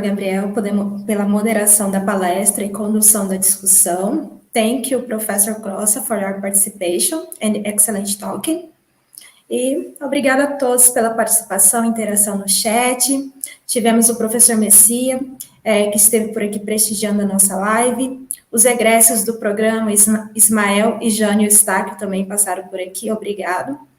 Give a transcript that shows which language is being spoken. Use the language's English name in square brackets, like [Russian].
[Portuguese] Gabriel, pela moderação da palestra e condução da discussão. [English] Thank you, Professor Crossa, for your participation and excellent talking. [Portuguese] E obrigada a todos pela participação e interação no chat. Tivemos o professor Messia, que esteve por aqui prestigiando a nossa live. Os egressos do programa, Ismael e Jânio Eustáquio, também passaram por aqui, obrigado.